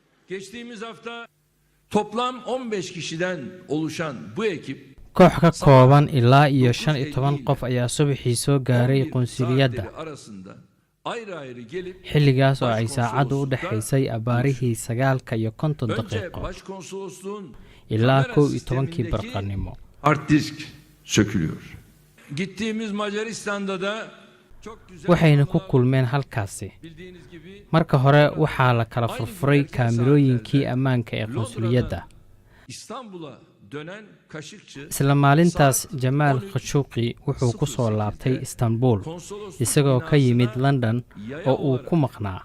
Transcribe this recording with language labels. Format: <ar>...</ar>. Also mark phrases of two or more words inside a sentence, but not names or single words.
<tr>Geçtiğimiz hafta toplam 15 kişiden oluşan bu ekip</tr> <so>koox ka kooban ilaa iyo 15 qof ayaa subaxii soo gaaray qunsuliyadda xilligaas oo ay saacadu u dhaxaysay abaarihii 9 iyo 50 daqiiqo ilaa 12 barqanimo.</so> <tr>Hard disk sökülüyor. Gittiğimiz Macaristan'da da</tr> <so>waxayna ku kulmeen halkaasi. Marka hore waxaa la kala furfuray kaamirooyinkii ammaanka ee qunsuliyadda. isla maalintaas Jamaal Khashoggi wuxuu ku soo laabtay Istanbul isagoo ka yimid London oo uu ku maqnaa.</so>